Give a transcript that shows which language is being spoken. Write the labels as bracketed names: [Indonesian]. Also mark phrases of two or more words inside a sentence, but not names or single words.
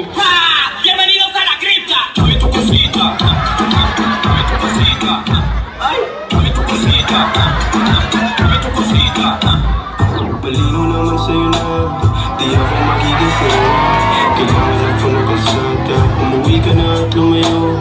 [Spanish] ¡Ja! ¡Bienvenidos a la cripta! Dame tu cosita. Dame tu cosita. Ay! Dame tu cosita. Dame tu cosita. [Filipino] Malinaw naman sa'yo na di ako magigising. Kailangan ako ng kalsada. Umuwi ka na at lumayo.